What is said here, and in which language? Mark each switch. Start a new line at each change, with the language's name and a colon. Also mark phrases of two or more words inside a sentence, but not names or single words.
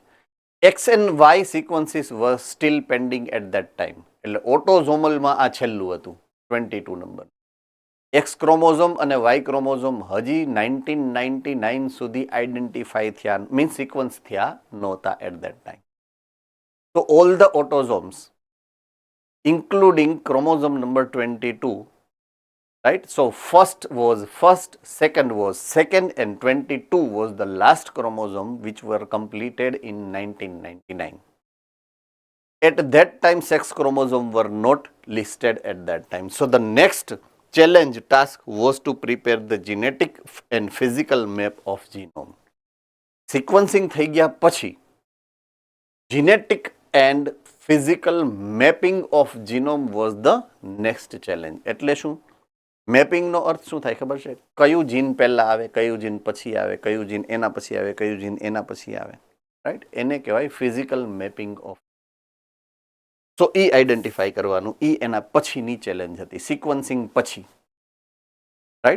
English: X and Y sequences were still pending at that time,
Gujarati: એટલે ઓટોઝોમલમાં આ છેલ્લું હતું 22 નંબર. એક્સ ક્રોમોઝોમ અને વાય ક્રોમોઝોમ હજી 1999 સુધી આઈડેન્ટિફાઈ થયા, મીન્સ સિક્વન્સ થયા નહોતા
English: at that time. તો all the autosomes including chromosome number 22, right? So first was first, second was second, and 22 was the last chromosome which were completed in 1999. At that time, sex chromosome were not listed at that time. So the next challenge task was to prepare the genetic and physical map of genome. Sequencing
Gujarati: થઈ ગયા પછી
English: genetic and physical mapping of genome was the next challenge.
Gujarati: એટલે શું? મેપિંગનો અર્થ શું થાય ખબર છે? કયું જીન પહેલા આવે, કયું જીન પછી આવે, કયું જીન એના પછી આવે, કયું જીન એના પછી આવે, રાઈટ? એને કહેવાય
English: physical mapping of.
Gujarati: સો એ આઈડેન્ટિફાઈ કરવાનું, એ એના પછીની ચેલેન્જ હતી, સિક્વન્સિંગ પછી, રાઈટ?